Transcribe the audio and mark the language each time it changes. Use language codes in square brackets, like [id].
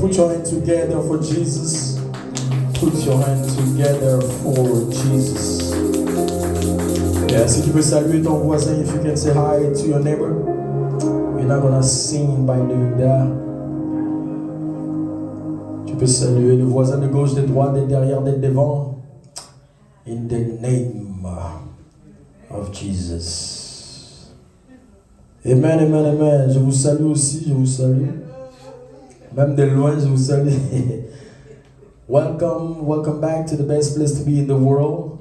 [en] Put your hand together for Jesus. Put your hand together for Jesus. [fr] Yeah, si tu peux saluer ton voisin, [en] if you can say hi to your neighbor. You're not gonna sing by doing that. [fr] Tu peux saluer le voisin de gauche, de droite, de derrière, de devant. [en] In the name of Jesus. [fr] Amen, amen, amen. Je vous salue aussi, je vous salue. Même de loin, je vous salue. [en] Welcome back to the best place to be in the world.